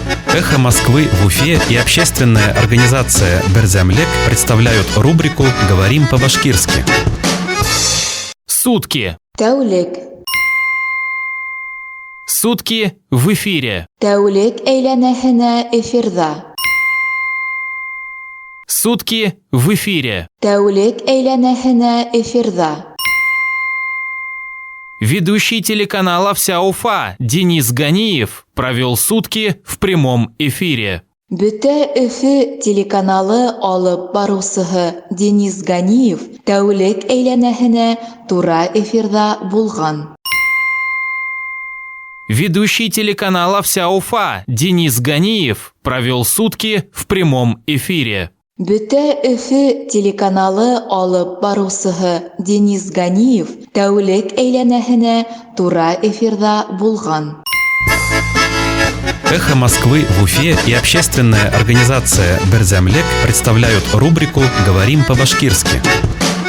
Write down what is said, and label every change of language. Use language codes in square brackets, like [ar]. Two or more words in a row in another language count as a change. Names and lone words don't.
[ru] «Эхо Москвы» в Уфе и общественная организация «Берзямлек» представляют рубрику «Говорим по-башкирски». Сутки. [ba] Тәулек. [ru] Сутки в эфире. [ba] Тәулек әйләнәһенә эфирҙа. [ru] Сутки в эфире. [ba] Тәулек әйләнәһенә эфирҙа. [ru] Ведущий телеканала «Вся Уфа» Денис Ганиев провел сутки в прямом эфире. [ba] Бөтә Өфө телеканалы алып барыусыһы Денис Ганиев тәулек әйләнәһенә тура эфирҙа булган. [ru] Ведущий телеканала «Вся Уфа» Денис Ганиев провел сутки в прямом эфире. [ba] Бөтә Өфө телеканалы алып барыусыһы Денис Ганиев тәулек әйләнәһенә тура эфирҙа булган. [ru] «Эхо Москвы» в Уфе и общественная организация «Берзямлек» представляют рубрику «Говорим по-башкирски».